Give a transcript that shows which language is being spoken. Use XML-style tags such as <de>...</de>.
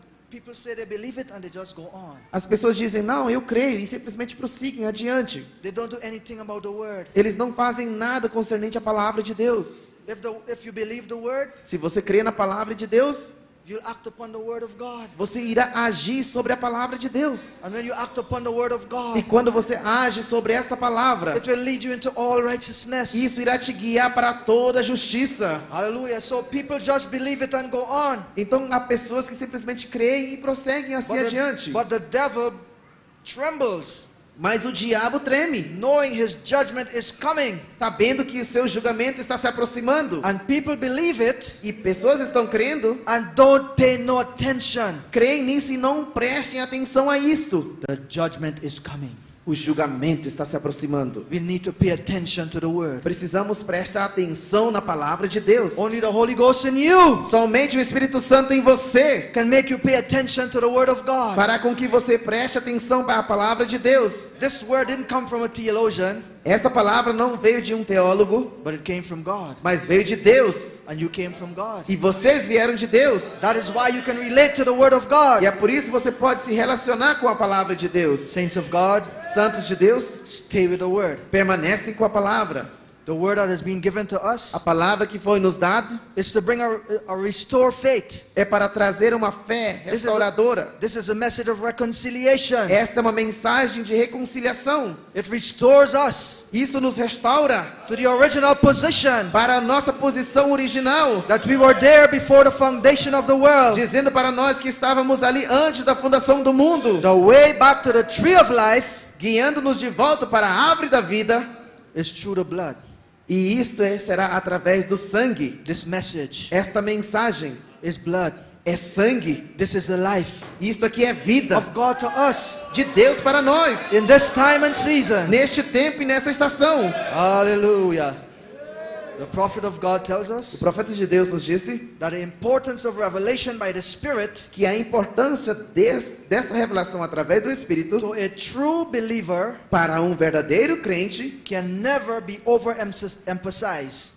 <en>People say they believe it and they just go on.</en> <pt>As pessoas dizem, não, eu creio, e simplesmente prosseguem adiante.</pt> <en>They don't do anything about the word.</en> <pt>Eles não fazem nada concernente à palavra de Deus.</pt> <en>If you believe the word,</en> <pt>Se você crê na palavra de Deus,</pt> <en>you'll act upon the word of God.</en> <pt>você irá agir sobre a palavra de Deus.</pt> <en>And when you act upon the word of God,</en> <pt>E quando você age sobre esta palavra,</pt> <en>it will lead you into all righteousness.</en> <pt>isso irá te guiar para toda a justiça.</pt> <en>Hallelujah. So people just believe it and go on.</en> <pt>Então há pessoas que simplesmente creem e prosseguem assim adiante.</pt> <en>But the devil trembles,</en> <pt>Mas o diabo treme,</pt> <en>knowing his judgment is coming.</en> <pt>sabendo que o seu julgamento está se aproximando.</pt> <en>And people believe it</en> <pt>E pessoas estão crendo,</pt> <en>and don't pay no attention.</en> <pt>creem nisso e não prestem atenção a isto.</pt> <en>The judgment is coming.</en> <pt>O julgamento está se aproximando.</pt> <en>We need to pay attention to the word.</en> <pt>Precisamos prestar atenção na palavra de Deus.</pt> <en>Only the Holy Ghost in you</en> <pt>Somente o Espírito Santo em você</pt> <en>can make you pay attention to the word of God.</en> <pt>fará com que você preste atenção para a palavra de Deus.</pt> <en>This word didn't come from a theologian,</en> <pt>Esta palavra não veio de um teólogo,</pt> <en>but it came from God.</en> <pt>mas veio de Deus.</pt> <en>And you came from God.</en> <pt>E vocês vieram de Deus.</pt> <en>That is why you can relate to the word of</en> <pt>E</pt> <en>God.</en> <pt>é por isso que você pode se relacionar com a palavra de Deus.</pt> <en>Saints of God,</en> <pt>Santos de Deus,</pt> <en>stay with the word.</en> <pt>permanecem com a palavra.</pt> <en>The word that has been given to us</en> <pt>A palavra que foi nos dada</pt> <en>is to bring a restore faith.</en> <pt>é para trazer uma fé restauradora.</pt> <en>This is a message of reconciliation.</en> <pt>Esta é uma mensagem de reconciliação.</pt> <en>It restores us</en> <pt>Isso nos restaura</pt> <en>to the original position</en> <pt>para a nossa posição original,</pt> <en>that we were there before the foundation of the world.</en> <pt>dizendo para nós que estávamos ali antes da fundação do mundo,</pt> <en>The way back to the tree of life</en> <pt>guiando-nos de volta para a árvore da vida,</pt> <en>is through the blood.</en> <pt>E isto será através do sangue.</pt> <en>This message</en> <pt>Esta mensagem</pt> <en>is blood.</en> <pt>é sangue.</pt> <en>This is the life</en> <pt>Isto aqui é vida</pt> <en>of God to us</en> <pt>de Deus para nós.</pt> <en>in this time and season.</en> <pt>Neste tempo e nessa estação.</pt> <en>Hallelujah. The prophet of God tells</en> <pt>O</pt> <en>us</en> <pt>profeta de Deus nos disse</pt> <en>that the importance of revelation by the Spirit</en> <pt>que a importância dessa revelação através do Espírito</pt> <en>to a true believer</en> <pt>para um verdadeiro crente</pt> <en>can never be overemphasized.</en>